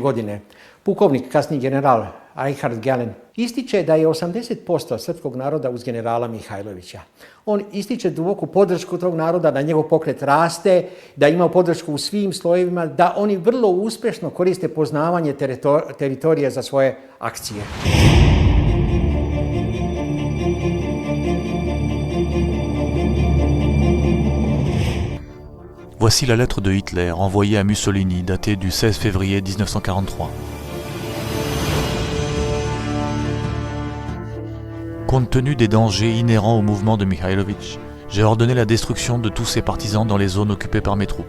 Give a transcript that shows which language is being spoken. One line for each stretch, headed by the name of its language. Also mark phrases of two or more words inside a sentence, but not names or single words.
Serbian: godine pukovnik, kasniji general Richard Gehlen, ističe da je 80% srpskog naroda uz generala Mihajlovića. On ističe duboku podršku tog naroda, da njegov pokret raste, da ima podršku u svim slojevima, da oni vrlo uspešno koriste poznavanje teritorije za svoje akcije.
French: Voici la lettre de Hitler envoyée à Mussolini, datée du 16 février 1943. Compte tenu des dangers inhérents au mouvement de Mihajlović, j'ai ordonné la destruction de tous ses partisans dans les zones occupées par mes troupes.